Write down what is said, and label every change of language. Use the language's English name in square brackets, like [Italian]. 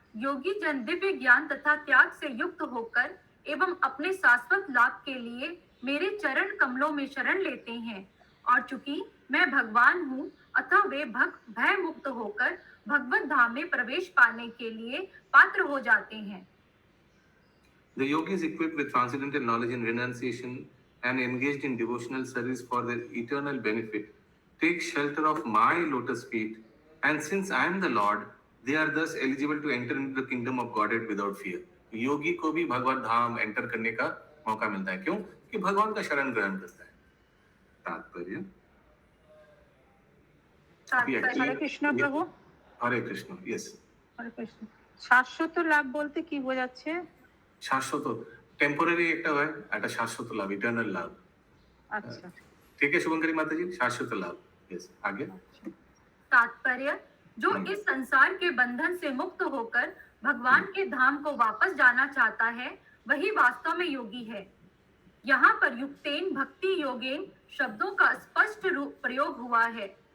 [Hindi] योगी जन दिव्य ज्ञान तथा त्याग से युक्त होकर एवं अपने शाश्वत लाभ के लिए मेरे चरण कमलों में शरण लेते हैं, और चूंकि मैं भगवान हूँ अतः वे भय मुक्त होकर भगवत धाम में प्रवेश पाने के लिए पात्र हो जाते हैं। [English] The yogis equipped with transcendental knowledge and renunciation and engaged in devotional service for their eternal benefit take shelter of my lotus feet, and since I am the Lord, they are thus eligible to enter into the kingdom of Godhead without fear. [Hindi] योगी को भी भगवत धाम enter करने का मौका मिलता है। क्यों? कि भगवान का शरण ग्रहण करता है। तात्पर्य हरे कृष्ण प्रभु। हरे कृष्ण, यस। [Bangla] হরে কৃষ্ণ। শাশ্বত লাভ বলতে কি বোঝাচ্ছে? শাশ্বত টেম্পোরারি একটা শাশ্বত লাভ, ইটার্নাল লাভ। আচ্ছা [Hindi] ठीक है शुभंकरी माता जी, शाश्वत लाभ। यस, आगे। तात्पर्य जो इस संसार के बंधन से मुक्त होकर भगवान के धाम को वापस जाना चाहता है वही वास्तव में योगी है। यहाँ पर युक्तेन भक्ति योगेन शब्दों का स्पष्ट रूप प्रयोग हुआ है।